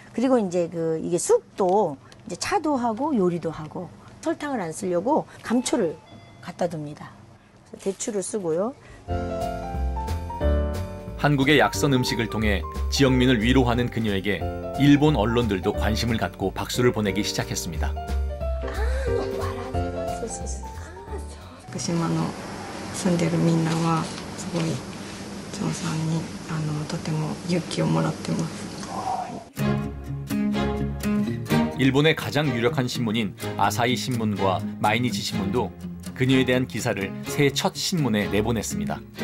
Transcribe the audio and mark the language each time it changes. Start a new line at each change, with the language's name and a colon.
Korean: 그리고 이제 이게 쑥도 이제 차도 하고 요리도 하고 설탕을 안 쓰려고 감초를 갖다 둡니다. 대추를 쓰고요. 한국의 약선 음식을 통해 지역민을 위로하는 그녀에게 일본 언론들도 관심을 갖고 박수를 보내기 시작했습니다.
Japanese: 福島の住んでるみんなはすごいチョンさんにとても勇気をもらってます。
Korean: 일본의 가장 유력한 신문인 아사히 신문과 마이니치 신문도 그녀에 대한 기사를 새해 첫 신문에 내보냈습니다.